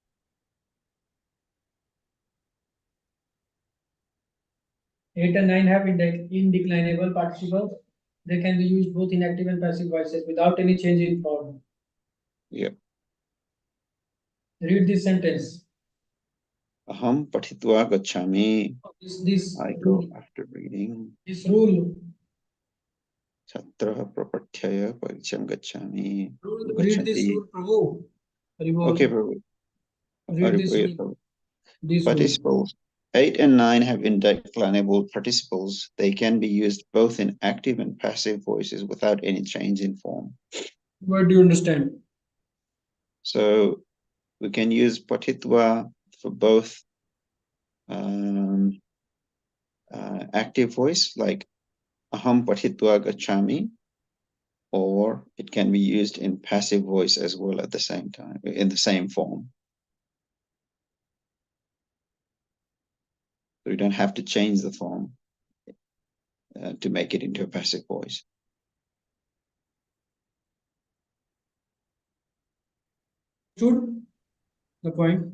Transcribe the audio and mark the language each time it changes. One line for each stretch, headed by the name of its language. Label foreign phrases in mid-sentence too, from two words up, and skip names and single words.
English: Eight and 9 have indeclinable participles. They can be used both in active and passive voices without any change in form. Yeah. Read this sentence.
Sanskrit: Aham patitva gacchami.
English: This I go after reading. This rule.
Sanskrit: Chatra prapathyaya paricham gacchami.
English: Read this rule, Prabhu. Okay, Prabhu. Read this rule. This Participles. 8 and 9 have indeclinable participles. They can be used both in active and passive voices without any change in form. What do you understand? So we can use patitva for both active voice, like
Sanskrit: aham patitva gacchami,
English: or it can be used in passive voice as well at the same time, in the same form. So you don't have to change the form to make it into a passive voice. Understood the point?